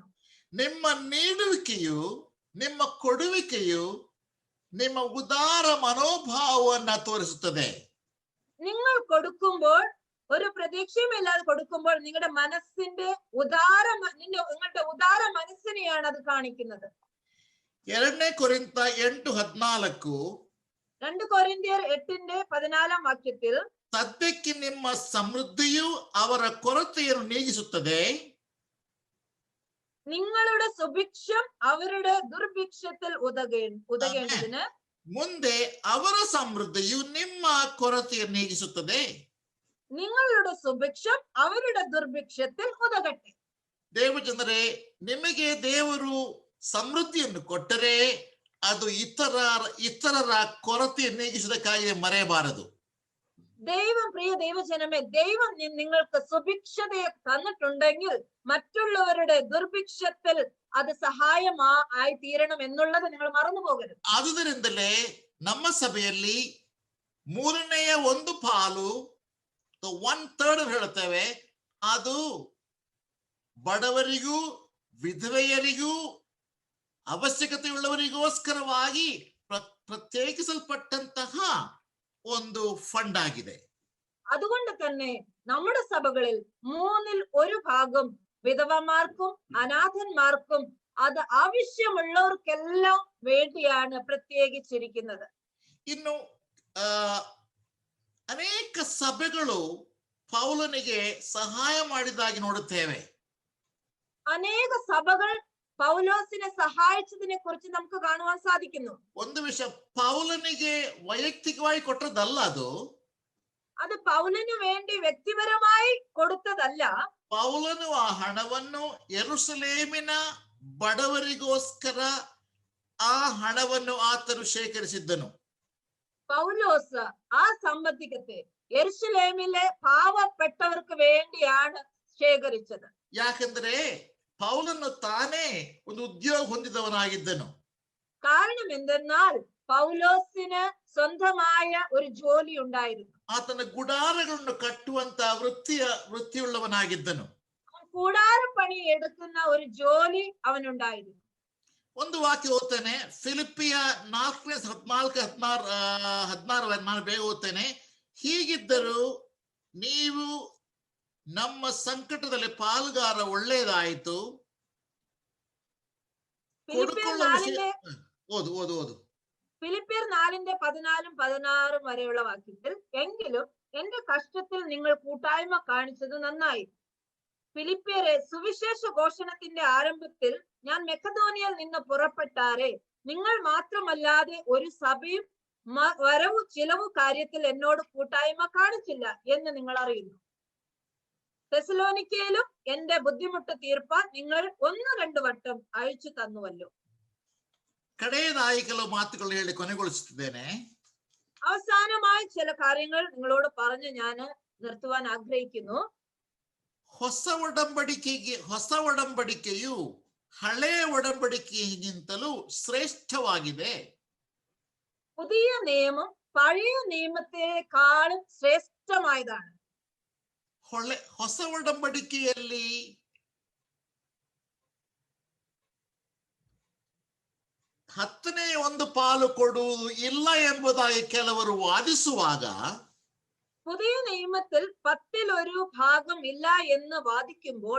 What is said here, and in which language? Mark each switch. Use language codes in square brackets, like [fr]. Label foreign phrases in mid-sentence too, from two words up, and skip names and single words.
[kn] ನಿಮ್ಮ ನೀಡುವಿಕೆಯು, ನಿಮ್ಮ ಕೊಡುವಿಕೆಯು ನಿಮ್ಮ ಉದಾರ ಮನೋಭಾವವನ್ನ ತೋರಿಸುತ್ತದೆ. [ml] നിങ്ങൾ കൊടുക്കുമ്പോൾ, ഒരു പ്രതീക്ഷയുമില്ലാതെ കൊടുക്കുമ്പോൾ നിങ്ങളുടെ മനസ്സിന്റെ നിങ്ങളുടെ ഉദാര മനസ്സിനെയാണ് അത് കാണിക്കുന്നത്. 2 കൊരിന്ത 8:14. 2 കൊരിന്ത്യർ 8:14 വാക്യത്തിൽ, [kn] ಸದ್ಯಕ್ಕೆ ನಿಮ್ಮ ಸಮೃದ್ಧಿಯು ಅವರ ಕೊರತೆಯನ್ನು ನೀಗಿಸುತ್ತದೆ. [ml] നിങ്ങളുടെ സുഭിക്ഷം അവരുടെ ദുർഭിക്ഷത്തിൽ ഉതകേണ്ടതിന് [kn] ಮುಂದೆ ಅವರ ಸಮೃದ್ಧಿಯು ನಿಮ್ಮ ಕೊರತೆಯನ್ನು ನೀಗಿಸುತ್ತದೆ. [ml] നിങ്ങളുടെ സുഭിക്ഷം അവരുടെ ദുർഭിക്ഷത്തിൽ ഉതകട്ടെ. [kn] ದೇವಜನರೇ, ನಿಮಗೆ ದೇವರು ಸಮೃದ್ಧಿಯನ್ನು ಕೊಟ್ಟರೆ ಅದು ಇತರರ ಕೊರತೆಯನ್ನು ನೀಗಿಸುವುದಕ್ಕಾಗಿ ಮರೆಯಬಾರದು. [ml] പ്രിയ ദൈവജനമേ, ദൈവം നിങ്ങൾക്ക് സുഭിക്ഷതയെ തന്നിട്ടുണ്ടെങ്കിൽ മറ്റുള്ളവരുടെ ദുർഭിക്ഷത്തിൽ അത് സഹായമായി തീരണം എന്നുള്ളത് നിങ്ങൾ മറന്നു പോകരുത്. [kn] ಆದುದರಿಂದಲೇ ನಮ್ಮ ಸಭೆಯಲ್ಲಿ 1/3 ಪಾಲು, 1/3 ಹೇಳುತ್ತೇವೆ, ಅದು ಬಡವರಿಗೂ ವಿಧವೆಯರಿಗೂ ಅವಶ್ಯಕತೆಯುಳ್ಳವರಿಗೋಸ್ಕರವಾಗಿ ಪ್ರತ್ಯೇಕಿಸಲ್ಪಟ್ಟಂತಹ ಒಂದು ಫಂಡ್ ಆಗಿದೆ. [ml] അതുകൊണ്ട് തന്നെ നമ്മുടെ സഭകളിൽ 1/3 ഭാഗം വിധവമാർക്കും അനാഥന്മാർക്കും അത് ആവശ്യമുള്ളവർക്കെല്ലാം വേണ്ടിയാണ് പ്രത്യേകിച്ചിരിക്കുന്നത്. [kn] ಇನ್ನು ಅನೇಕ ಸಭೆಗಳು ಪೌಲನಿಗೆ ಸಹಾಯ ಮಾಡಿದಾಗಿ ನೋಡುತ್ತೇವೆ. [ml] അനേക സഭകൾ പൗലോസിനെ സഹായിച്ചതിനെ കുറിച്ച് നമുക്ക് കാണുവാൻ സാധിക്കുന്നു. [kn] ಒಂದು ವಿಷಯ, ಪೌಲನಿಗೆ ವೈಯಕ್ತಿಕವಾಗಿ ಕೊಟ್ಟದಲ್ಲ, [ml] അത് പൗലന് വേണ്ടി വ്യക്തിപരമായി കൊടുത്തതല്ല. [kn] ಪೌಲನು ಆ ಹಣವನ್ನು ಯೆರೂಸಲೇಮಿನ ಬಡವರಿಗೋಸ್ಕರ ಆ ಹಣವನ್ನು ಆತನು ಶೇಖರಿಸಿದ್ದನು. [ml] പൗലോസ് ആ സമ്പത്തികത്തെ യെരുശലേമിലെ പാവപ്പെട്ടവർക്ക് വേണ്ടിയാണ് ശേഖരിച്ചത്. [kn] ಯಾಕೆಂದ್ರೆ ಪೌಲನು ತಾನೇ ಒಂದು ಉದ್ಯೋಗ ಹೊಂದಿದವನಾಗಿದ್ದನು. [ml] കാരണം എന്തെന്നാൽ പൗലോസിന് സ്വന്തമായ ഒരു ജോലി ഉണ്ടായിരുന്നു. [kn] ಆತನ ಗುಡಾರಗಳನ್ನು ಕಟ್ಟುವಂತ ವೃತ್ತಿಯುಳ್ಳವನಾಗಿದ್ದನು. [ml] കൂടാരപ്പണി എടുക്കുന്ന ഒരു ജോലി അവനുണ്ടായിരുന്നു. [kn] ಒಂದು ವಾಕ್ಯ ಓದ್ತೇನೆ, ಫಿಲಿಪಿಯ 4:14-16 ಬೇಗ ಓದ್ತೇನೆ. ಹೀಗಿದ್ದರೂ ನೀವು ನಮ್ಮ ಸಂಕಟದಲ್ಲಿ ಪಾಲ್ಗಾರ ಒಳ್ಳೆಯದಾಯಿತು. ಓದು. [ml] ഫിലിപ്പിയർ 4:14-16 വരെയുള്ള വാക്യത്തിൽ, എങ്കിലും എന്റെ കഷ്ടത്തിൽ നിങ്ങൾ കൂട്ടായ്മ കാണിച്ചത് നന്നായി. ഫിലിപ്പിയരെ, സുവിശേഷ ഘോഷണത്തിന്റെ ആരംഭത്തിൽ ഞാൻ മെക്കദോനിയയിൽ നിന്ന് പുറപ്പെട്ടാറെ നിങ്ങൾ മാത്രമല്ലാതെ ഒരു സഭയും വരവു ചിലവു കാര്യത്തിൽ എന്നോട് കൂട്ടായ്മ കാണിച്ചില്ല എന്ന് നിങ്ങൾ അറിയുന്നു. തെസലോനിക്കയിലും എന്റെ ബുദ്ധിമുട്ട് തീർപ്പാൻ നിങ്ങൾ 1-2 വട്ടം അയച്ചു തന്നുവല്ലോ. [kn] ಕಡೆಯದಾಗಿ ಕೆಲವು ಮಾತುಗಳು ಹೇಳಿ ಕೊನೆಗೊಳಿಸುತ್ತಿದ್ದೇನೆ. [ml] അവസാനമായി ചില കാര്യങ്ങൾ നിങ്ങളോട് പറഞ്ഞ് ഞാൻ നിർത്തുവാൻ ആഗ്രഹിക്കുന്നു. [kn] ಹೊಸ ಒಡಂಬಡಿಕೆಯು ಹಳೆಯ ಒಡಂಬಡಿಕೆಗಿಂತಲೂ ಶ್ರೇಷ್ಠವಾಗಿದೆ. [ml] പുതിയ നിയമം പഴയ നിയമത്തെക്കാളും ശ്രേഷ്ഠമായതാണ്. [kn] ಹೊಸ ಒಡಂಬಡಿಕೆಯಲ್ಲಿ 10ನೇ 1 ಪಾಲು ಕೊಡುವುದು ಇಲ್ಲ ಎಂಬುದಾಗಿ ಕೆಲವರು ವಾದಿಸುವಾಗ, [ml] പുതിയ നിയമത്തിൽ 10ൽ 1 ഭാഗം ഇല്ല എന്ന് വാദിക്കുമ്പോൾ,